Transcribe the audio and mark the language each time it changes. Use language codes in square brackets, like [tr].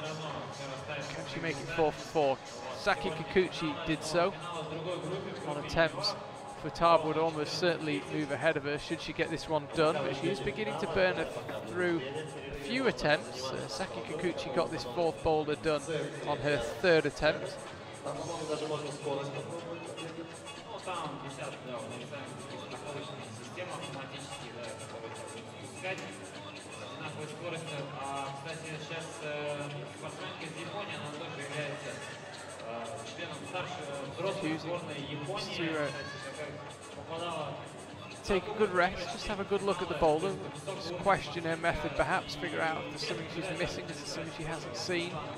[en] Can she make it 4 for 4? Saki Kikuchi did so on attempts. Futaba would almost certainly move ahead of her should she get this one done, but she is beginning to burn through a few attempts. Saki Kikuchi got this 4th boulder done on her 3rd attempt. [ru] Кстати, сейчас спортсменка из Японии, она тоже является членом взрослой сборной Японии. [en] Take a good rest, just have a good look at the boulder, just question her method perhaps, figure out if there's something she's missing, is there something she hasn't seen.